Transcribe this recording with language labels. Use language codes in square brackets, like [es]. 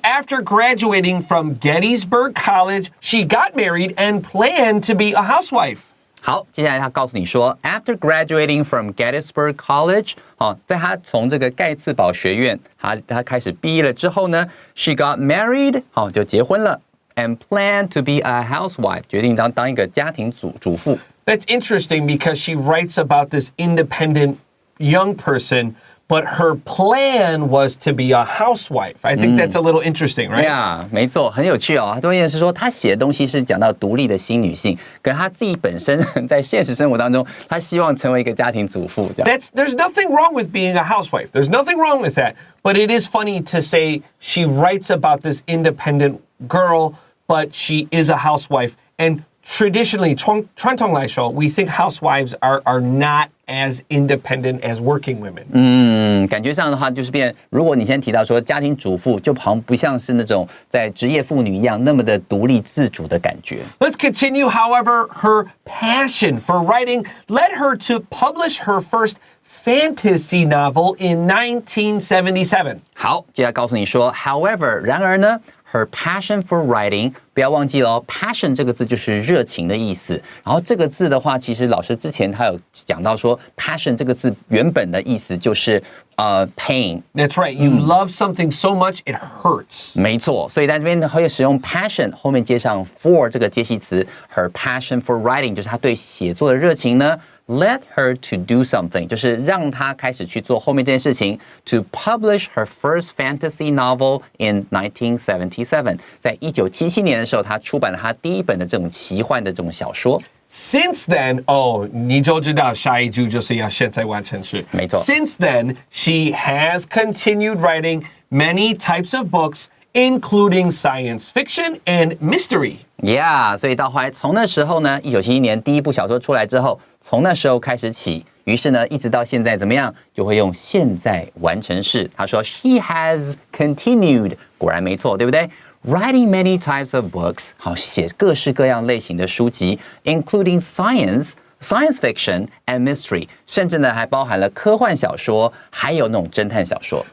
[en] After graduating from Gettysburg College, she got married and planned to be a housewife. [zh] 好，接下来他告诉你说 ， [en] After graduating from Gettysburg College， [zh] 在他从这个盖茨堡学院，他开始毕业了之后呢 ， [en] she got married， [zh] 就结婚了 ， [en] and planned to be a housewife， [zh] 决定当一个家庭主妇。 [en] That's interesting because she writes about this independent young person.But her plan was to be a housewife. I think that's a little interesting, right? [zh] Yeah, 没错，很有趣哦。关键是说，她写的东西是讲到独立的新女性，可是她自己本身在现实生活当中，她希望成为一个家庭主妇。 [en] There's nothing wrong with being a housewife. There's nothing wrong with that. But it is funny to say she writes about this independent girl, but she is a housewife. And traditionally, [zh] 传统来说, [en] we think housewives are not as independent as working women. [zh] 感觉上的话就是变，如果你先提到说家庭主妇，就好像不像是那种在职业妇女一样那么的独立自主的感觉。 [en] Let's continue. However, her passion for writing led her to publish her first fantasy novel in 1977. [zh] 好，接下来告诉你说 ， [en] However， [zh] 然而呢。 [en] Her passion for writing， [zh] 不要忘记了哦 ，passion 这个字就是热情的意思。然后这个字的话，其实老师之前他有讲到说 ，passion 这个字原本的意思就是pain。 [en] That's right. You love something so much it hurts. [zh] 没错，所以在这边会使用 passion 后面接上 for 这个接系词。 [en] Her passion for writing [zh] 就是她对写作的热情呢。 [en] Led her to do something， [zh] 就是让她开始去做后面这件事情。 [en] To publish her first fantasy novel in 1977， [zh] 在1977年的时候，她出版了她第一本的这种奇幻的这种小说。 [en] Since then, [zh] 你就知道下一句就是要现在完成式。没错。 [en] Since then, she has continued writing many types of books.Including science fiction and mystery. [zh] Yeah， 所以到后来从那时候呢，1971年第一部小说出来之后，从那时候开始起，于是呢，一直到现在怎么样，就会用现在完成式。他说 [en] She has continued， [zh] 果然没错，对不对？ [en] Writing many types of books， [zh] 好，写各式各样类型的书籍 ， [en] including science fiction and mystery， [zh] 甚至呢还包含了科幻小说，还有那种侦探小说。